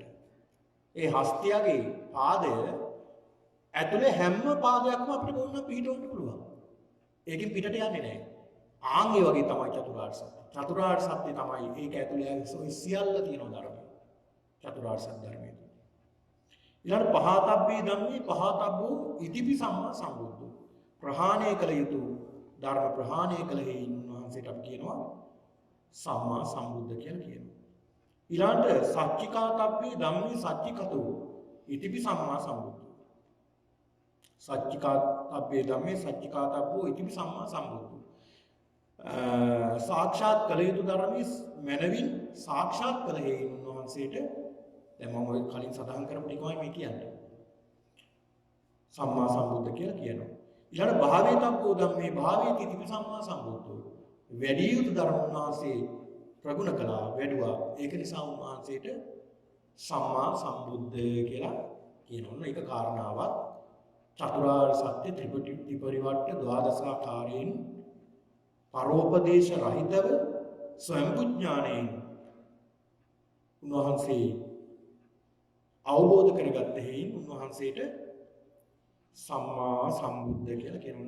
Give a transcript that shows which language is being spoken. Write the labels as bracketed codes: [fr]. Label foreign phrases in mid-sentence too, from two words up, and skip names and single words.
[si] ඒ හස්තියගේ පාදය ඇතුලේ හැම පාදයක්ම අපිට මොනවා පිටවන්න පුළුවන්. ඒකෙන් පිටට යන්නේ නැහැ. ආන් ඒ වගේ තමයි චතුරාර්ය සත්‍ය. චතුරාර්ය සත්‍ය තමයි ඒක ඇතුලේ සියල්ල තියෙන ධර්මය. චතුරාර්ය සත්‍ය ධර්මය. [pi] ඊළඟ පහතබ්බේ ධම්මේ පහතබ්බෝ ඉතිපි සම්මා සම්බුද්ධෝ. [si] ප්‍රහාණය කළ යුතු ධර්ම ප්‍රහාණය කළ හේයින් උන්වහන්සේට අපි කියනවා [pi] සම්මා සම්බුද්ධ [si] කියලා කියනවා. [pi] ඊළඟට සච්චිකාතබ්බේ ධම්මේ සච්චිකතෝ ඉතිපි සම්මා සම්බුද්ධෝ. සච්චිකාතබ්බේ ධම්මේ සච්චිකාතබ්බෝ ඉතිපි සම්මා සම්බුද්ධෝ. [si] සාක්ෂාත් කළ යුතු ධර්මයේ මනවින් සාක්ෂාත් කළ හේයින් උන්වහන්සේට දැන් මම ඔය කලින් සඳහන් කරපු ටිකමයි මේ කියන්නේ. [pi] සම්මා සම්බුද්ධ [si] කියලා කියනවා. [pi] ඊළඟ භාවේතබ්බෝ ධම්මේ භාවේති ඉතිපි සම්මා සම්බුද්ධෝ. [si] වැඩි යුතු ධර්ම උන්වහන්සේ ප්‍රගුණ කළා වැඩුවා. ඒක නිසා උන්වහන්සේට [pi] සම්මා සම්බුද්ධ [si] කියලා කියනවා. ඒක කාරණාවක් චතුරාර්ය සත්‍ය ත්‍රිපරිවට්ට ද්වාදසාකාරයෙන් පරෝපදේශ රහිතව ස්වයංබුඥාණයෙන් උන්වහන්සේ අවබෝධ කරගත්ත හේයින් උන්වහන්සේට [pi] සම්මා සම්බුද්ධ [si] කියලා කියනවා.